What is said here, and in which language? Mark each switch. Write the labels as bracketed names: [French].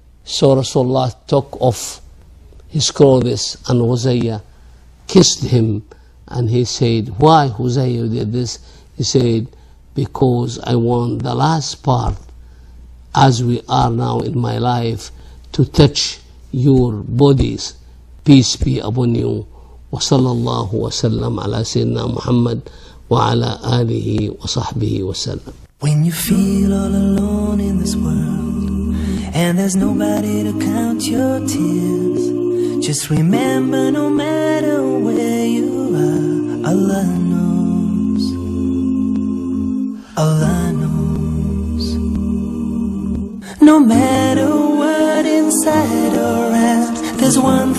[English] So Rasulullah took off his clothes, and Uzayya kissed him, and he said, why Uzayya did this? He said, because I want the last part, as we are now in my life, to touch your bodies. Peace be upon you. [Arabic] وصلى الله وسلم على سيدنا محمد وعلى آله وصحبه وسلم. [English] When you feel all alone in this world and there's nobody to count your tears, just remember, no matter where you are, Allah knows. Allah knows. No matter what inside or out, there's one